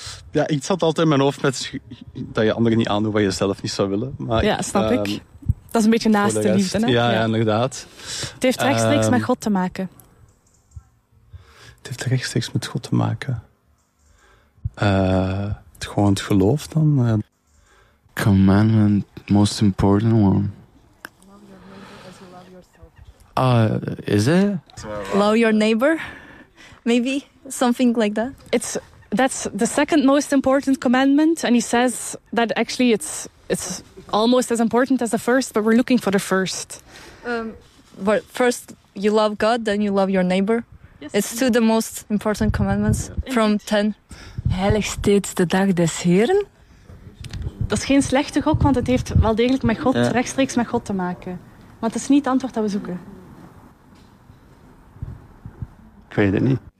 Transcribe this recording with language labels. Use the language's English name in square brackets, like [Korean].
[Dutch] Ja, iets had altijd in mijn hoofd met dat je anderen niet aandoet wat je zelf niet zou willen. Maar ja, snap ik. Dat is een beetje naaste liefde. Hè? Ja, ja, inderdaad. Het heeft rechtstreeks met God te maken. Het heeft rechtstreeks met God te maken. Gewoon het geloof dan. [English] Commandment, most important one. Is it? Love your neighbor. Maybe something like that. That's the second most important commandment. And he says that actually it's almost as important as the first, but we're looking for the first. But first, you love God, then you love your neighbor. Yes. It's two the most important commandments from 10. [Dutch] Heilig steeds de dag des Heren. Dat is geen slechte gok, want het heeft wel degelijk met God, rechtstreeks met God te maken. Maar het is niet het antwoord dat we zoeken. Ik weet het niet.